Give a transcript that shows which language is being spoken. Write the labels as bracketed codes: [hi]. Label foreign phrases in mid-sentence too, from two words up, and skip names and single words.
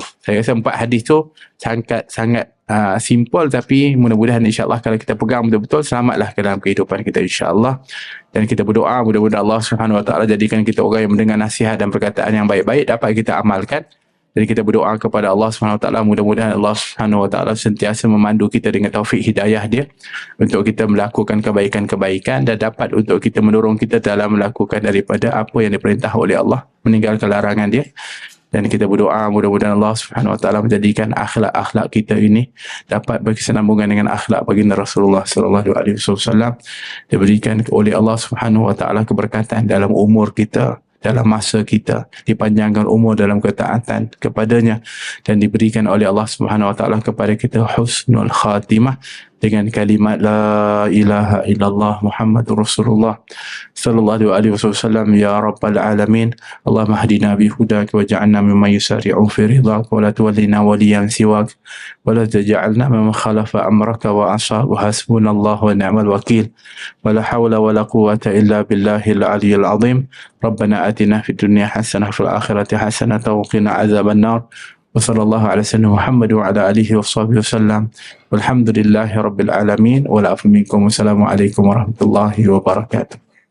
[ms] Saya rasa 4 hadis tu sangat simple, tapi mudah-mudahan [ar] إن شاء الله [ms] kalau kita pegang betul-betul, selamatlah ke dalam kehidupan kita, [ar] إن شاء الله. [ms] Dan kita berdoa mudah-mudahan Allah [ar] سبحانه وتعالى [ms] jadikan kita orang yang mendengar nasihat dan perkataan yang baik-baik dapat kita amalkan Jadi kita berdoa kepada Allah SWT, mudah-mudahan Allah SWT sentiasa memandu kita dengan taufik hidayah dia untuk kita melakukan kebaikan-kebaikan dan dapat untuk kita mendorong kita dalam melakukan daripada apa yang diperintah oleh Allah, meninggalkan larangan dia. Dan kita berdoa mudah-mudahan Allah SWT menjadikan akhlak-akhlak kita ini dapat berkesinambungan dengan akhlak baginda Rasulullah SAW, diberikan oleh Allah SWT keberkatan dalam umur kita, dalam masa kita, dipanjangkan umur dalam ketaatan kepadanya, dan diberikan oleh Allah SWT kepada kita [ar] حسن الخاتمة [ms] dengan kalimat [ar] لا إله إلا الله محمد رسول الله صلى الله عليه وسلم. يا رب العالمين، اللهم اهدنا بهداك واجعلنا ممن يسارع في رضاك ولا تولنا وليا سواك ولا تجعلنا ممن خالف أمرك وعصى حسبنا الله ونعم الوكيل ولا حول ولا قوة إلا بالله العلي العظيم. ربنا آتنا في الدنيا حسنة وفي الآخرة حسنة وقنا عذاب النار. وصلى الله على سيدنا محمد وعلى آله وصحبه وسلم والحمد لله رب العالمين والعفو منكم والسلام عليكم ورحمة الله وبركاته.